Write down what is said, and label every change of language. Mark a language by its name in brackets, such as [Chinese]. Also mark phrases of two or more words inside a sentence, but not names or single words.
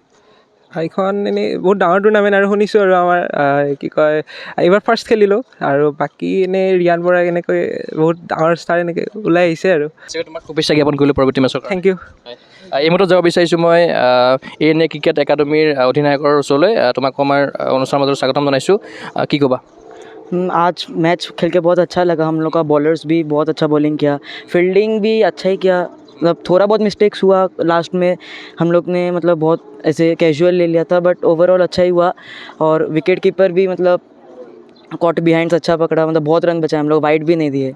[Assamese] এইখন এনেই বহুত ডাঙৰ টুৰ্ণামেণ্ট, আৰু শুনিছোঁ আৰু আমাৰ কি কয় এইবাৰ ফাৰ্ষ্ট খেলিলোঁ, আৰু বাকী এনেই ৰিয়ান পৰাগ এনেকৈ বহুত ডাঙৰ ষ্টাৰ এনেকৈ ওলাই আহিছে আৰু। তোমাক শুভেচ্ছা জ্ঞাপন কৰিলোঁ পৰৱৰ্তী মেচৰ। [English] thank you. [Assamese] এই মুহূৰ্তত যাব বিচাৰিছোঁ মই ANA ক্ৰিকেট একাডেমীৰ অধিনায়কৰ ওচৰলৈ। তোমাক আমাৰ অনুষ্ঠানৰ মাজত স্বাগতম জনাইছোঁ। কি ক'বা? [Hindi] आज मैच खेल के बहुत अच्छा लगा। हम लोग का बॉलर्स भी बहुत अच्छा बॉलिंग किया, फील्डिंग भी अच्छा ही किया। मतलब थोड़ा बहुत मिस्टेक्स हुआ लास्ट में, हम लोग ने मतलब बहुत ऐसे कैजुअल ले लिया था, [English] but overall [Hindi] अच्छा ही हुआ। और [English] wicket keeper [Hindi] भी मतलब [English] caught behind [Hindi] अच्छा पकड़ा, मतलब बहुत रन बचाए, हम लोग वाइड भी नहीं दिए।